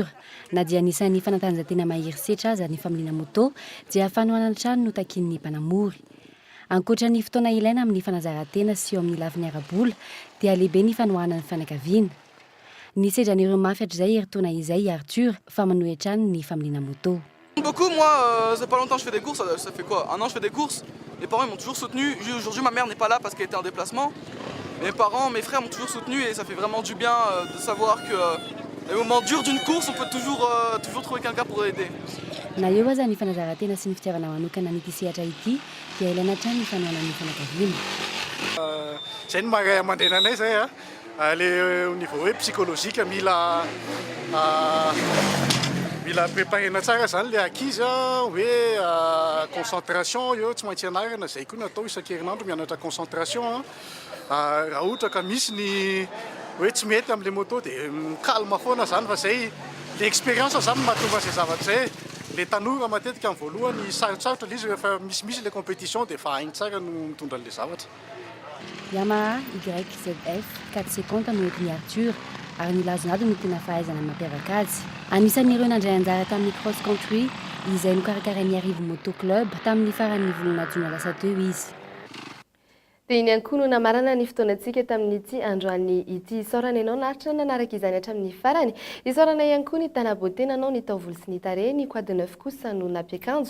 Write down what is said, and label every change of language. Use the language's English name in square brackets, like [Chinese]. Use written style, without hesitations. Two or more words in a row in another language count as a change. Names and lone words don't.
[Malagasy] Na dia anisan'ny fanatanjahantena mahery setra aza ny familiana moto dia fanohanana trano no takin'ny mpanamory. Ankoatra ny fotoana ilaina amin'ny fanazarantena sy eo amin'ny laviny ara-bola dia lehibe ny fanohanana ny fianakaviana. Ny sedran'ireo mafy hatr'izay eritaona izay i Arthur fa manohy hatrany ny familiana moto. [French] Beaucoup, moi, c'est pas longtemps que je fais des courses, ça fait quoi? Un an je fais des courses. Les parents m'ont toujours soutenu. Aujourd'hui, ma mère n'est pas là parce qu'elle était en déplacement. Mes parents, mes frères m'ont toujours soutenu et ça fait vraiment du bien de savoir que les moments durs d'une course, on peut toujours trouver quelqu'un pour aider. [Malagasy] Na eo aza ny fanazarantena sy ny fitiavana manokana n'ity sehatra ity dia ilaina hatrany ny fanoana ny fanakaviana. Zay ny mahay aman-drenanay zay le [French] au niveau [Malagasy] hoe psychologique mila préparena tsara zany le ankizy hoe concentration eo tsy maintsy anarana zay koa natao isan-kerinandro mianatra concentration raha ohatra ka misy ny hoe tsy mety amin'le moto dia calme foana zany fa zay le expérience zany mahatonga zay zavatra zay le tanora matetika amin'ny voalohany sarotsarotra le izy rehefa misy le compétition dia fa hainy tsara no mitondra an'le zavatra. Yamaha YZF 450 no entiny Arthur ary nilazonado no tena fahaizana mampiavaka azy. Anisan'ireo nandray anjara tamin'ny cross country izay nokarakarain'ny Arivo Moto Club tamin'ny faran'ny volana jona lasa teo izy. Dia iny ihany koa no namarana ny fotoanantsika tamin'ity androany ity isaorana ianao naritra nanaraka izany hatramin'ny farany. Isaorana ihany koa ny tanabote nanao ny taovolo sy ny tarehy, ny quoi de neuf kosa no nampiakanjo.